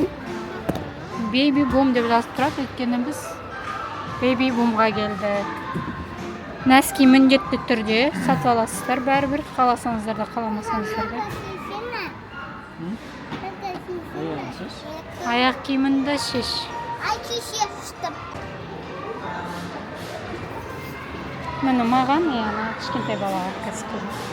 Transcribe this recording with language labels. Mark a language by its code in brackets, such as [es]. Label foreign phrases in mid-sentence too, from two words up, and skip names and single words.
[en] Baby boom [kk] деп жазып тұрады, өйткені біз baby boomға келдік. Нәски міндетті түрде сатып аласыздар, бәрібір қаласаңыздар да, қаламасаңыздар да. Аяқ киімінді шеш. Міне маған, кішкентай балаға кәсіп.